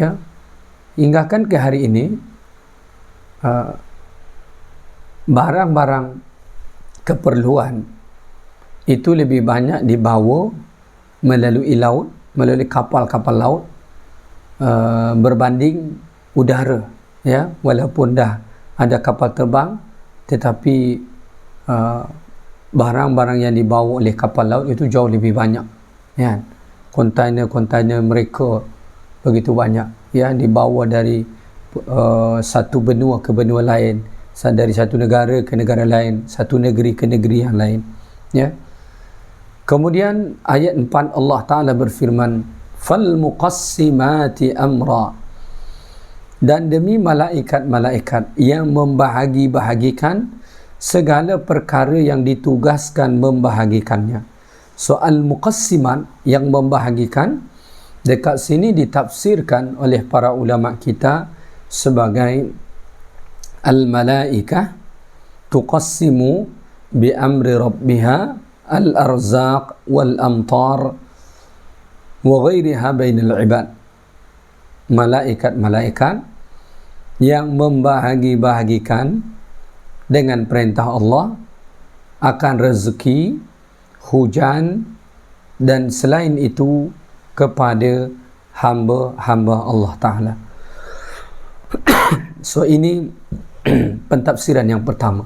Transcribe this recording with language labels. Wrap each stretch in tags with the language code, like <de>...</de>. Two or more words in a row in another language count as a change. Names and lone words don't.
<ms>Hinggakan ke hari ini uh, barang-barang keperluan itu lebih banyak dibawa melalui laut, melalui kapal-kapal laut berbanding udara, ya. Walaupun dah ada kapal terbang, tetapi barang-barang yang dibawa oleh kapal laut itu jauh lebih banyak, ya. Kontainer-kontainer mereka begitu banyak, ya, dibawa dari satu benua ke benua lain, dari satu negara ke negara lain, satu negeri ke negeri yang lain, ya. Kemudian ayat 4 Allah Ta'ala berfirman,</ms> <ar>فالمقسمات أمرا,</ar> <ms>dan demi malaikat-malaikat yang membahagi-bahagikan segala perkara yang ditugaskan membahagikannya. Soal muqassimat, yang membahagikan, dekat sini ditafsirkan oleh para ulama kita sebagai</ms> <ar>الملائكة تقسم بأمر ربها الأرزاق والأمطار وغيرها بين العباد.</ar> <ms>Malaikat-malaikat yang membahagi-bahagikan dengan perintah Allah akan rezeki, hujan dan selain itu kepada hamba-hamba Allah Ta'ala. So ini pentafsiran yang pertama.</ms>